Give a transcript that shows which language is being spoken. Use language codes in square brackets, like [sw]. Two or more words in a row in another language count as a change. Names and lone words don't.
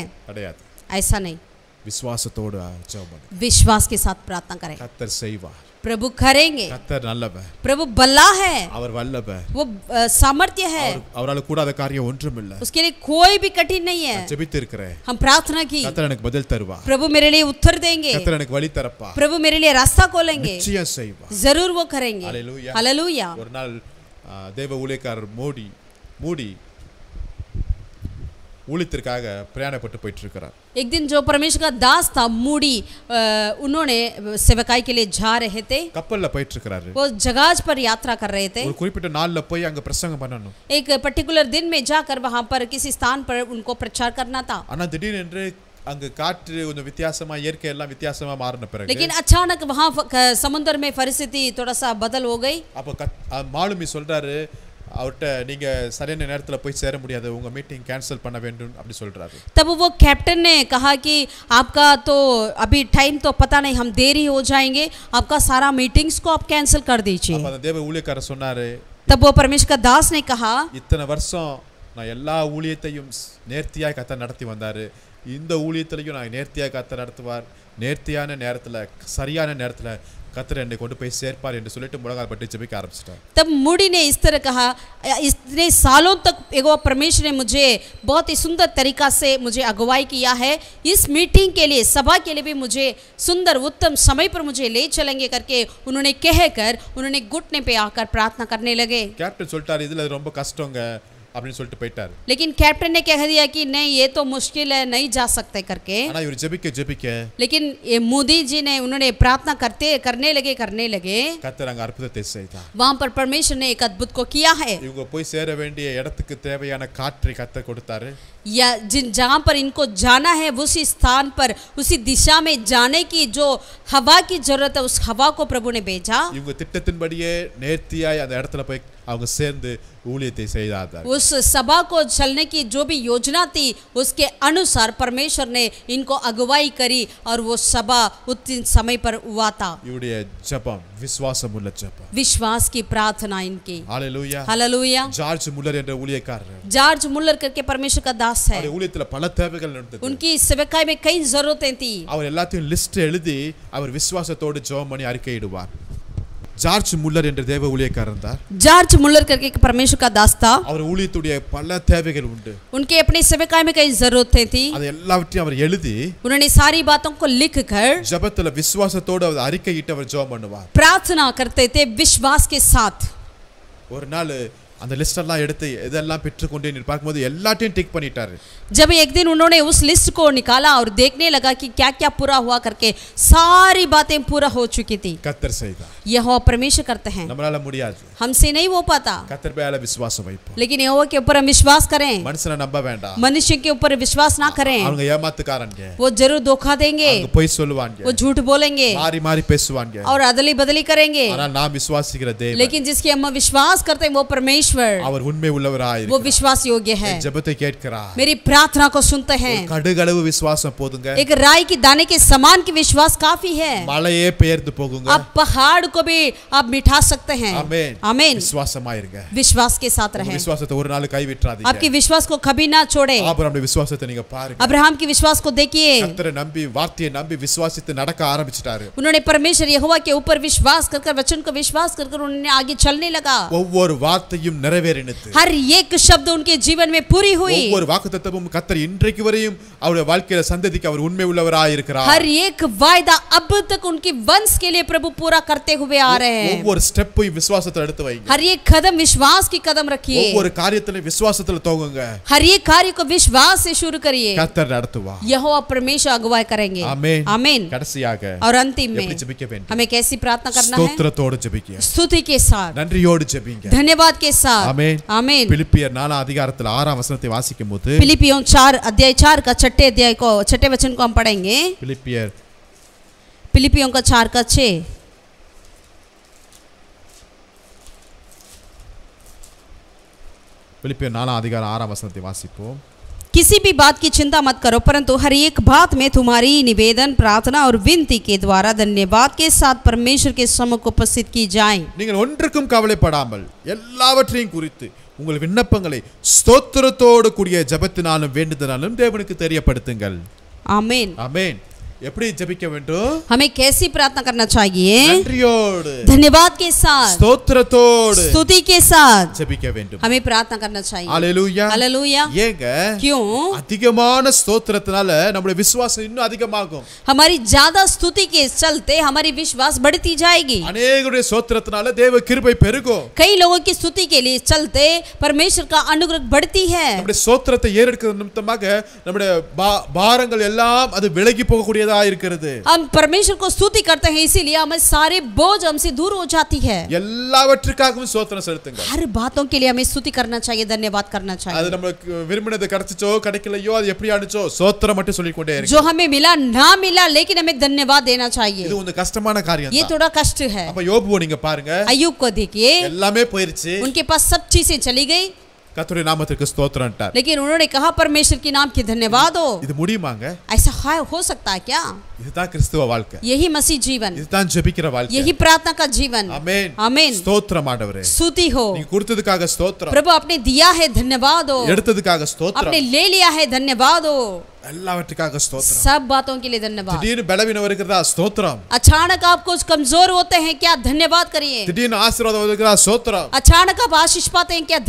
[ta] கிடையாது, [hi] ऐसा नहीं, [ta] விசுவாசத்தோட ஜெபம் பண்ணுங்க. [hi] विश्वास के साथ प्रार्थना करें. [ta] கர்த்தர் செய்வார், [hi] प्रभु करेंगे. [ta] கர்த்தர் நல்லவர், [hi] प्रभु बल्ला है, [ta] அவர் வல்லவர், [hi] वो सामर्थ्य है, [ta] அவரால கூடாத காரியம் ஒன்றும் இல்ல. [hi] उसके लिए कोई भी कठिन नहीं है. [ta] ஜெபித்து இருக்கிறேன், [hi] हम प्रार्थना की, [ta] கர்த்தர் எனக்கு பதில் தருவார், [hi] प्रभु मेरे लिए उत्तर देंगे, [ta] கர்த்தர் எனக்கு வழி தரப்பா, [hi] प्रभु मेरे लिए रास्ता खोलेंगे, [ta] நிச்சயம் செய்வார். [hi] जरूर वो करेंगे. हालेलुया, हालेलुया. [ta] ஒரு நாள் தேவ ஊழியக்காரர் மூடி ஊழியத்திற்காக பிரயாணப்பட்டு போயிட்டு இருக்கிறார். [hi] एक दिन जो परमेश्वर का दास था मूडी, उन्होंने सेवकाई के लिए जा रहे थे. [ta] கப்பல்ல போயிட்டு இருக்கிறாரு. [hi] वो जहाज पर यात्रा कर रहे थे. [ta] ஒரு குறிப்பிட்ட நாள்ல போய் அங்க பிரசங்கம் பண்ணணும். [hi] एक पर्टिकुलर दिन में जाकर वहां पर किसी स्थान पर उनको प्रचार करना था. [ta] ஆனா திடீரென்று அங்க காற்று கொஞ்சம் வித்தியாசமா, இயற்கை எல்லாம் வித்தியாசமா மாறின பிறகு, [hi] लेकिन अचानक वहां समुद्र में परिस्थिति थोड़ा सा बदल हो गई. [ta] அப்ப மாலுமி சொல்றாரு, அவர்ட்ட நீங்க சரியான நேரத்துல போய் சேர முடியாது, உங்க [en] meeting cancel [ta] பண்ண வேண்டும் அப்படி சொல்றாரு. [hi] तब वो कैप्टन ने कहा कि आपका तो अभी टाइम तो पता नहीं, हम देरी हो जाएंगे, आपका सारा मीटिंग्स को आप कैंसिल कर दीजिए. [ta] அப்ப அந்த தேவ ஊழியக்காரர் சொன்னாரு, [hi] तब वो परमेश्वर का दास ने कहा, [ta] இத்தனை வருஷம் நான் எல்லா ஊழியத்தையும் நேர்த்தியாய் கர்த்தர் நடத்தி வந்தாரு, இந்த ஊழியத்திலையும் நான் நேர்த்தியாய் கர்த்தர் நடத்துவார், நேர்த்தியான நேரத்துல சரியான நேரத்துல கர்த்தர் என்னை கொண்டு போய் சேர்ப்பார் என்று சொல்லிட்டு முழங்கால் பட்டு ஜெபிக்க ஆரம்பிச்சிட்டார். [hi] तब मूडी ने इस तरह कहा, इतने सालों तक एगो परमेश्वर ने मुझे बहुत ही सुंदर तरीका से मुझे अगुवाई किया है, इस मीटिंग के लिए, सभा के लिए भी मुझे सुंदर उत्तम समय पर मुझे ले चलेंगे करके उन्होंने कहकर उन्होंने घुटने पे आकर प्रार्थना करने लगे. [ta] கேப்டன் சொல்லிட்டாரு, இதுல ரொம்ப கஷ்டங்க அப்படின்னு சொல்லிட்டு போயிட்டாரு. [hi] लेकिन कैप्टन ने कह दिया कि नहीं ये तो मुश्किल है, नहीं जा सकते करके. [ta] ஆனா இவர் ஜெபிக்க [hi] लेकिन ये मोदी जी ने उन्होंने प्रार्थना करने लगे [ta] கர்த்தர் அங்க அற்புதத்தை செய்தார். [hi] वहां पर परमेश्वर ने एक अद्भुत को किया है. [ta] இவங்க போய் சேர வேண்டிய இடத்துக்கு தேவையான காற்றை கர்த்தர் கொடுத்தாரு. [hi] या जहां पर इनको जाना है उसी स्थान पर, उसी दिशा में जाने की जो हवा की जरूरत है, उस हवा को प्रभु ने भेजा. [ta] இவங்க திட்டத்தின்படியே நேர்த்தியாய் அந்த இடத்துல போய் அவங்க சேர்ந்து ஊழியத்தை செய்தார்கள். [hi] उस सभा को चलने की जो भी योजना थी उसके अनुसार परमेश्वर ने इनको अगुवाई करी और वो सभा उतने समय पर हुआ था. [ta] இவருடைய ஜெபம் விசுவாசமுள்ள ஜெபம், [hi] विश्वास की प्रार्थना इनकी. [ta] ஹalleluya. [hi] हालेलुया. [ta] ஜார்ஜ் முல்லர் என்ற ஊழியக்காரர், [hi] जॉर्ज मुल्लर करके परमेश्वर का दास है. [ta] அவருடைய ஊழியத்துல பல தேவைகள் இருந்தது. [hi] उनकी सेवकाई में कई जरूरतें थी. [ta] அவர் எல்லாத்தையும் லிஸ்ட் எழுதி அவர் விசுவாசத்தோடு ஜெபம் பண்ணி அறிக்கையிடுவார். ஜார்ஜ் முல்லர் என்ற தேவ ஊழியக்காரர் இருந்தார். [hi] जॉर्ज मुल्लर करके परमेश्वर का दास था. [ta] அவர் ஊழியத்துடைய பல தேவைகள் உண்டு. [hi] उनके अपनी सेवकाई में कई जरूरतें थी. [ta] அது எல்லாவற்றையும் அவர் எழுதி [hi] उन्होंने सारी बातों को लिखकर [ta] ஜெபத்துல விசுவாசத்தோடு அவர் அறிக்கையிட்டு அவர் ஜெபம் பண்ணுவார். [hi] प्रार्थना करते थे विश्वास के साथ. [ta] ஒரு நாள் அந்த லிஸ்ட் எல்லாம் எடுத்து இதெல்லாம் பெற்றுக்கொண்டே பார்க்கும்போது எல்லாத்தையும் டிக் பண்ணிட்டாரு. [hi] जब एक दिन उन्होंने उस लिस्ट को निकाला और देखने लगा कि क्या क्या पूरा हुआ करके, सारी बातें पूरा हो चुकी थी. [ta] கர்த்தர் செய்தார். [hi] यहोवा परमेश्वर करते हैं, [ta] நம்மளால முடியாது, [hi] हमसे नहीं हो पाता. [ta] கர்த்தர் மேல விசுவாசம் வைப்போம். [hi] लेकिन यहोवा के ऊपर हम विश्वास करें, [ta] மனுஷனை நம்ப வேண்டாம். [hi] मनुष्य के ऊपर विश्वास ना करें. [ta] அவங்க ஏமாத்துக்காரங்க, [hi] वो जरूर धोखा देंगे, [ta] அவங்க பொய் சொல்லுவாங்க, [hi] वो झूठ बोलेंगे [ta] மாறி மாறி பேசுவாங்க. [hi] और अदली बदली करेंगे. [ta] ஆனால் நான் விசுவாசிக்கிற தேவன், [hi] लेकिन जिसकी हम विश्वास करते हैं वो परमेश्वर, [ta] அவர் உண்மை உள்ளவராய் [hi] वो विश्वास योग्य है, [ta] ஜெபத்தை கேட்கிறார். [hi] मेरी प्रार्थना को सुनते हैं. [ta] கடுகளவு விசுவாசம் போதுங்க. [hi] एक राई की दाने के समान की विश्वास काफी है. [ta] மலையே பெயர்ந்து போகுங்க. [hi] आप पहाड़ को भी आप मिटा सकते हैं. [ta] ஆமென். [hi] आमीन. [ta] விசுவாசமாயிருங்க. [hi] विश्वास के साथ [ta] உங்க [hi] रहें. [ta] விசுவாசத்தை ஒரு நாள் கைவிட்றாதீங்க. [hi] आपके विश्वास को कभी ना छोड़े. [ta] ஆபிரகாமுடைய விசுவாசத்தை நீங்க பாருங்க. [hi] अब्राहम की विश्वास को देखिए. [ta] கர்த்தரை நம்பி வார்த்தையை நம்பி விசுவாசித்து நடக்க ஆரம்பிச்சிட்டாரு. [hi] उन्होंने परमेश्वर यहोवा के ऊपर विश्वास कर वचन को विश्वास कर उन्होंने आगे चलने लगा. [ta] ஒவ்வொரு வார்த்தையும் நிறைவேறினது. [hi] हर एक शब्द उनके जीवन में पूरी हुई. [ta] ஒவ்வொரு வாக்குத்தத்தமும் கர்த்தர் இன்றைக்கு வரையும் அவருடைய வாழ்க்கையில சந்ததிக்கு அவர் உண்மை உள்ளவராய் இருக்கிறார். [hi] हर एक वायदा अब तक उनके वंश के लिए प्रभु पूरा करते हुए आ रहे हैं. [ta] ஒவ்வொரு ஸ்டெப்பையும் விசுவாசத்துல எடுத்து வைங்க. [hi] हर एक कदम विश्वास की कदम रखिए. [ta] ஒவ்வொரு காரியத்திலும் விசுவாசத்துல தோங்குங்க. [hi] हर एक कार्य को विश्वास से शुरू करिए. [ta] கர்த்தர் நடத்துவார். [hi] यहोवा परमेश्वर अगुवाई करेंगे. आमीन. आमीन. [ta] கடைசியாக [hi] और अंतिम में [ta] எப்படி ஜெபிக்க வேண்டும்? [hi] हमें कैसी प्रार्थना करना है? [ta] ஸ்தோத்திரத்தோடு ஜெபிக்க. [hi] स्तुति के साथ, [ta] நன்றியோடு ஜெபிங்க. [hi] धन्यवाद के साथ. आमीन. आमीन. [ta] பிலிப்பியர் 4 அதிகாரத்தில் 6 வசனத்தை வாசிக்கும்போது [hi] फिलिपियों 4 अध्याय 4 का छठे वचन को हम पढ़ेंगे. फिलिपियों का 4 का 6. [ta] பிலிப்பியர் 4 அதிகாரம் 6 வசனத்தை வாசிப்போம். [hi] किसी भी बात की चिंता मत करो, परंतु हर एक बात में तुम्हारी निवेदन, प्रार्थना और विनती के द्वारा धन्यवाद के साथ परमेश्वर के सम्मुख उपस्थित की जाए. [ta] நீங்கள் ஒன்றுக்கும் கவலைப்படாமல் எல்லாவற்றையும் குறித்து உங்கள் விண்ணப்பங்களை ஸ்தோத்திரத்தோடு கூடிய ஜெபத்தினாலும் வேண்டுதலாலும் தேவனுக்கு தெரியப்படுத்துங்கள். [hi] आमीन. [ta] ஆமென். எப்படி ஜெபிக்க வேண்டும்? [hi] हमें कैसी प्रार्थना करना चाहिए? [ta] நன்றியோடு, [hi] धन्यवाद के साथ, [ta] ஸ்தோத்திரத்தோடு [hi] स्तुति के साथ [ta] ஜெபிக்க வேண்டும். [hi] हमें प्रार्थना करना चाहिए. [ta] ஹalleluya. [hi] हालेलुया. [ta] ஏங்க? [hi] क्यों? [ta] அதிகமான ஸ்தோத்திரத்தினால நம்முடைய விசுவாசம் இன்னும் அதிகமாகும். [hi] हमारी ज्यादा स्तुति के चलते हमारी विश्वास बढ़ती जाएगी. [ta] अनेकருடைய ஸ்தோத்திரத்தினால தேவ கிருபை பெருகும். [hi] कई लोगों की स्तुति के लिए चलते परमेश्वर का अनुग्रह बढ़ती है. [ta] நம்முடைய ஸ்தோத்திரத்தை ஏறெடுக்கிற நிமித்தமாக நம்முடைய பாரங்கள் எல்லாம் அது விலகி போகக்கூடியதா இருக்கிறது. [hi] हम परमेश्वर को स्तुति करते हैं, इसीलिए हमें सारे बोझ हमसे दूर हो जाती है. [ta] எல்லாவற்றுக்காகவும் ஸ்தோத்திரம் செலுத்துங்க. [hi] हर बातों के लिए हमें स्तुति करना चाहिए, धन्यवाद करना [ta] அது [hi] चाहिए. [ta] நமக்கு விரும்பினது கிடைச்சோ கிடைக்கலையோ அது எப்படி ஆனுச்சோ ஸ்தோத்திரம் மட்டும் சொல்லிக்கொண்டே இருங்க. [hi] जो हमें मिला ना मिला, लेकिन हमें धन्यवाद देना चाहिए. [ta] இது ஒரு கஷ்டமான காரியம் [hi] ये [ta] தான். [hi] थोड़ा कष्ट है. [ta] அப்ப யோபுவை நீங்க பாருங்க. [hi] अय्यूब को देखिए, [ta] எல்லாமே போயிருச்சு. [hi] उनके पास सब चीजें चली गई, [ta] கர்த்தருடைய நாமத்திற்கு ஸ்தோத்திரம்ட்டார். [hi] लेकिन उन्होंने कहा परमेश्वर के नाम की धन्यवाद हो. [ta] இது முடியுமாங்க? [hi] ऐसा हो सकता है क्या? [ta] இதுதான் கிறிஸ்துவ வாழ்க்கை. [hi] यही मसीह जीवन, [ta] இதுதான் ஜெபிக்கிற வாழ்க்கை. [hi] यही प्रार्थना का जीवन. [ta] ஆமென். [hi] आमीन. [ta] ஸ்தோத்திரம் ஆண்டவரே. [hi] स्तुति हो. [ta] நீங்க கொடுத்ததுக்காக ஸ்தோத்திரம். [hi] प्रभु आपने दिया है, धन्यवाद हो. [ta] எடுத்ததுக்காக ஸ்தோத்திரம். [hi] आपने ले लिया है, धन्यवाद हो. [ta] எல்லாவற்றுக்காக ஸ்தோத்திரம். [hi] सब बातों के लिए धन्यवाद. [ta] திடீர்னு பலவீனம் வருகிறதா ஸ்தோத்திரம். [hi] अचानक आप कुछ कमजोर होते हैं क्या? धन्यवाद करिए. [ta] திடீர்னு ஆசீர்வாதம் வருகிறதா ஸ்தோத்திரம். [hi] अचानक आप आशीष पाते हैं क्या?